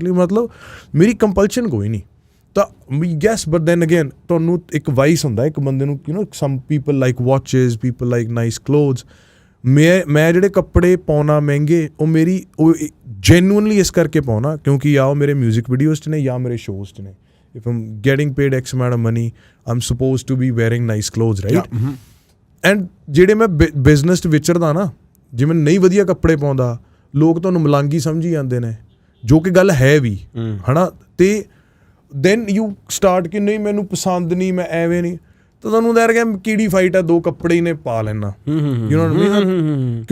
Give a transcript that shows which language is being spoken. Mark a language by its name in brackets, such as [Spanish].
[Punjabi] ਮਤਲਬ ਮੇਰੀ ਕੰਪਲਸ਼ਨ ਕੋਈ ਨਹੀਂ। ਤਾਂ ਯੈਸ, [English] but then again [Punjabi] ਤੁਹਾਨੂੰ ਇੱਕ ਵਾਈਸ ਹੁੰਦਾ ਇੱਕ ਬੰਦੇ ਨੂੰ, [English] Some people like watches, people like nice clothes. [Punjabi] ਮੈਂ ਜਿਹੜੇ ਕੱਪੜੇ ਪਾਉਣਾ ਮਹਿੰਗੇ, ਉਹ ਜੈਨੂਅਨਲੀ ਇਸ ਕਰਕੇ ਪਾਉਣਾ ਕਿਉਂਕਿ ਜਾਂ ਉਹ ਮੇਰੇ ਮਿਊਜ਼ਿਕ ਵੀਡੀਓਜ਼ 'ਚ ਨੇ ਜਾਂ ਮੇਰੇ ਸ਼ੋਜ਼ 'ਚ ਨੇ। [English] If I'm getting paid X amount of money, I'm supposed to be wearing nice clothes, right? [Punjabi] And ਜਿਹੜੇ ਮੈਂ ਬਿਜ਼ਨਸ 'ਚ ਵਿਚਰਦਾ ਨਾ, ਜਿਵੇਂ ਨਹੀਂ ਵਧੀਆ ਕੱਪੜੇ ਪਾਉਂਦਾ, ਲੋਕ ਤੁਹਾਨੂੰ ਮਲਾਂਗੀ ਸਮਝੀ ਜਾਂਦੇ ਨੇ, ਜੋ ਕਿ ਗੱਲ ਹੈ ਵੀ, ਹੈ ਨਾ। ਅਤੇ [English] then you start [Punjabi] ਕਿ ਨਹੀਂ ਮੈਨੂੰ ਪਸੰਦ ਨਹੀਂ, ਮੈਂ ਐਵੇਂ ਨਹੀਂ, ਤਾਂ ਤੁਹਾਨੂੰ ਲੈ ਰਿਹਾ ਕੀੜੀ ਫਾਈਟ ਆ, 2 ਕੱਪੜੇ ਹੀ ਨੇ ਪਾ ਲੈਣਾ, [English] You know what I mean.